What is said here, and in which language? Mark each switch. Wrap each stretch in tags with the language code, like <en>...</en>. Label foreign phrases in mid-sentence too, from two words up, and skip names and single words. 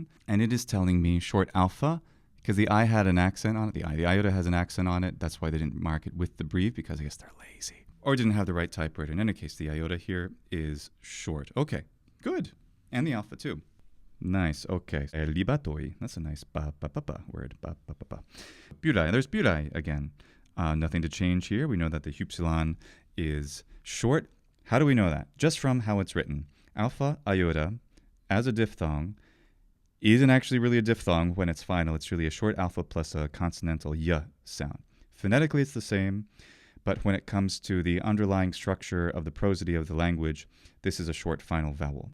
<en>And it is telling me short alpha, because the I had an accent on it. The iota has an accent on it. That's why they didn't mark it with the brief, because I guess they're lazy. Or didn't have the right typewriter. In any case, the iota here is short. Okay, good. And the alpha too. Nice, okay. Libatoi. That's a nice ba-ba-ba-ba word. Ba-ba-ba-ba. Burai. There's burai again. Nothing to change here. We know that the hypsilon is short. How do we know that? Just from how it's written. Alpha iota as a diphthong isn't actually really a diphthong when it's final. It's really a short alpha plus a consonantal y sound. Phonetically, it's the same, but when it comes to the underlying structure of the prosody of the language, this is a short final vowel.</en>